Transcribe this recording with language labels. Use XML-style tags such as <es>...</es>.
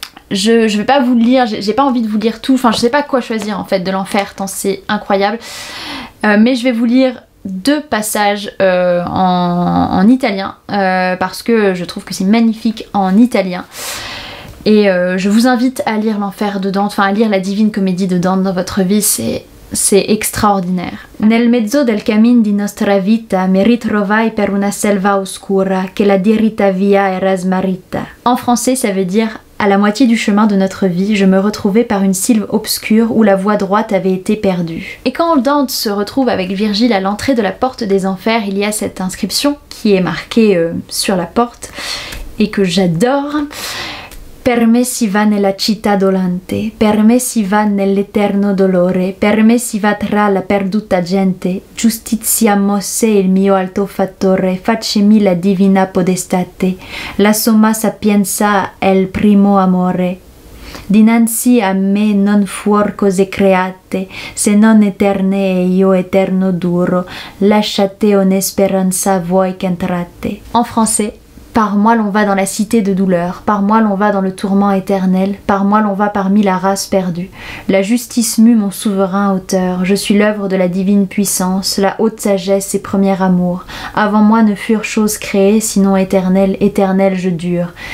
<fr>je vais pas vous le lire, j'ai pas envie de vous lire tout, enfin je sais pas quoi choisir en fait de l'enfer tant c'est incroyable, mais je vais vous lire deux passages en italien parce que je trouve que c'est magnifique en italien, et je vous invite à lire l'enfer de Dante, enfin à lire la Divine Comédie de Dante dans votre vie, c'est extraordinaire.</fr> <it>Nel mezzo del cammin di nostra vita mi ritrovai per una selva oscura che la diritta via era smarrita.</it> <fr>En français ça veut dire: à la moitié du chemin de notre vie, je me retrouvais par une sylve obscure où la voie droite avait été perdue. Et quand Dante se retrouve avec Virgile à l'entrée de la porte des enfers, il y a cette inscription qui est marquée sur la porte et que j'adore.</fr> <it>Per me si va nella città dolente, per me si va nell'eterno dolore, per me si va tra la perduta gente, giustizia mosse il mio alto fattore, faccemi la divina podestate, la somma sapienza è il primo amore. Dinanzi a me non fuor cose create, se non eterne e io eterno duro, lasciate ogni speranza voi che entrate.</it> <fr>En français, par moi l'on va dans la cité de douleur, par moi l'on va dans le tourment éternel, par moi l'on va parmi la race perdue. La justice mue mon souverain auteur, je suis l'œuvre de la divine puissance, la haute sagesse et premier amour. Avant moi ne furent choses créées, sinon éternelles, éternelles je dure.</fr>